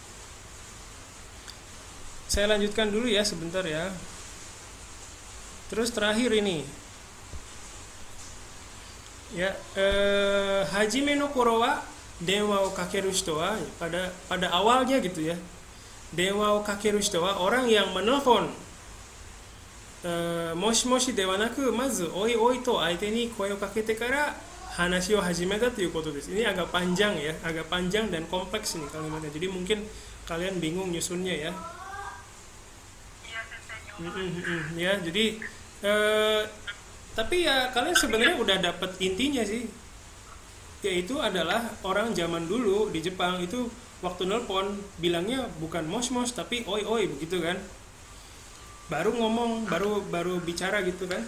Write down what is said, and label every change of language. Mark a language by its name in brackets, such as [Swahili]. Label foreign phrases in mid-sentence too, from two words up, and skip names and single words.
[Indonesian] Saya lanjutkan dulu ya sebentar ya. Terus terakhir ini ya, [Japanese] 初めの頃は電話をかける人は, [Indonesian] pada awalnya gitu ya, [Japanese] 電話をかける人は [Indonesian] orang yang menelpon, [Japanese] もしもしではなくまずおいおいと相手に声をかけてから話を始めたということです. [Indonesian] Ini agak panjang ya, agak panjang dan kompleks nih kalimatnya. Jadi mungkin kalian bingung nyusunnya ya. Ya, jadi tapi ya kalian sebenarnya udah dapet intinya sih, yaitu adalah orang zaman dulu di Jepang itu waktu nelpon bilangnya bukan mos tapi oi begitu kan, baru ngomong baru bicara gitu kan.